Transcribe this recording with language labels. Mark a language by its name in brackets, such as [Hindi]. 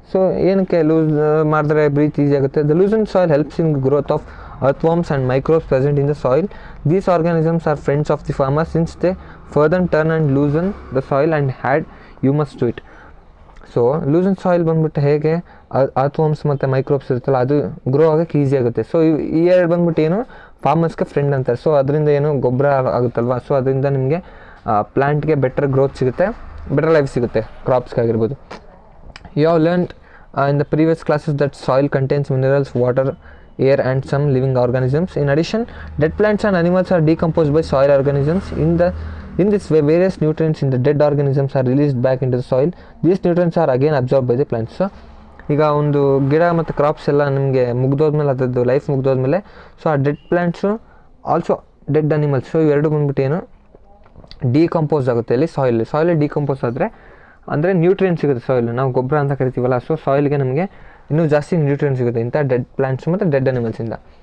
[Kannada] So ಏನಕ್ಕೆ loose ಮಾಡಿದ್ರೆ breathe easy ಆಗುತ್ತೆ? [English] The loosen soil helps in growth of earthworms and microbes present in the soil. These organisms are friends of the farmer since they further turn and loosen the soil and add humus to it. [Kannada] So loosen soil ಬಂದ್ಬಿಟ್ಟು ಹೇಗೆ ಅರ್ಥ್ವರ್ಮ್ಸ್ ಮತ್ತು microbes ಇರುತ್ತಲ್ಲ ಅದು grow ಆಗೋಕ್ಕೆ easy ಆಗುತ್ತೆ. So ಈ ಎರಡು ಬಂದ್ಬಿಟ್ಟು ಏನು ಫಾರ್ಮರ್ಸ್ಗೆ ಫ್ರೆಂಡ್ ಅಂತಾರೆ. ಸೊ ಅದರಿಂದ ಏನು ಗೊಬ್ಬರ ಆಗುತ್ತಲ್ವ. ಸೊ ಅದರಿಂದ ನಿಮಗೆ ಪ್ಲ್ಯಾಂಟ್ಗೆ ಬೆಟರ್ ಗ್ರೋತ್ ಸಿಗುತ್ತೆ, ಬೆಟರ್ ಲೈಫ್ ಸಿಗುತ್ತೆ ಕ್ರಾಪ್ಸ್ಗಾಗಿರ್ಬೋದು. [English] You have learned in the previous classes that soil contains minerals, water, air and some living organisms. In addition, dead plants and animals are decomposed by soil organisms. In this way, various nutrients in the dead organisms are released back into the soil. These nutrients are again absorbed by the plants. [Kannada] So ಈಗ ಒಂದು ಗಿಡ ಮತ್ತು crops ಎಲ್ಲ ನಿಮಗೆ ಮುಗ್ದೋದ್ಮೇಲೆ ಅದರದ್ದು life ಮುಗ್ದೋದ್ಮೇಲೆ so ಆ dead plants also dead animals so ಇವೆರಡು ಬಂದ್ಬಿಟ್ಟು ಏನು ಡಿಕಂಪೋಸ್ ಆಗುತ್ತೆ. ಇಲ್ಲಿ ಸಾಯಿಲ್ ಡಿಕಂಪೋಸ್ ಆದರೆ ಅಂದರೆ ನ್ಯೂಟ್ರಿಯೆಂಟ್ ಸಿಗುತ್ತೆ ಸಾಯಿಲ್, ನಾವು ಗೊಬ್ಬರ ಅಂತ ಕರಿತೀವಲ್ಲ. ಸೊ ಸಾಯಿಲ್ಗೆ ನಮಗೆ ಇನ್ನೂ ಜಾಸ್ತಿ ನ್ಯೂಟ್ರಿಯೆಂಟ್ ಸಿಗುತ್ತೆ ಇಂಥ ಡೆಡ್ ಪ್ಲ್ಯಾಂಟ್ಸ್ ಮತ್ತು ಡೆಡ್ ಅನಿಮಲ್ಸಿಂದ.